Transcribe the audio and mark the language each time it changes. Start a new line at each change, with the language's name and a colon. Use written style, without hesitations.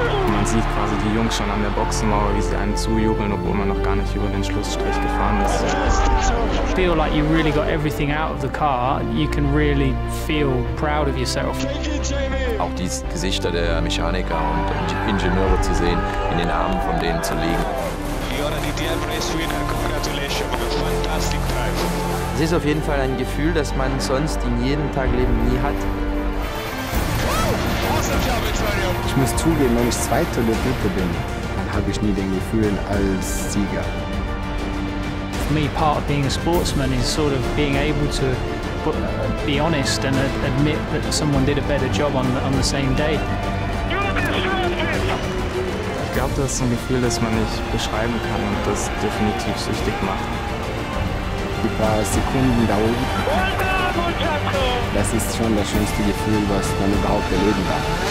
German: Man sieht quasi die Jungs schon an der Boxenmauer, wie sie einem zujubeln, obwohl man noch gar nicht über den Schlussstrich gefahren ist.
English: I feel like you really got everything out of the car. You can really feel proud of yourself.
German: Auch die Gesichter der Mechaniker und Ingenieure zu sehen, in den Armen von denen zu liegen. Es ist auf jeden Fall ein Gefühl, das man sonst in jedem Tagleben nie hat. Ich muss zugeben, wenn ich Zweiter oder Dritter bin, dann habe ich nie den Gefühl als Sieger.
English: For me, part of being a sportsman is sort of being able to be honest and admit that someone did a better job on the same day.
German: Ich glaube, das ist ein Gefühl, das man nicht beschreiben kann und das definitiv süchtig macht. Die paar Sekunden da oben, das ist schon das schönste Gefühl, was man überhaupt erleben kann.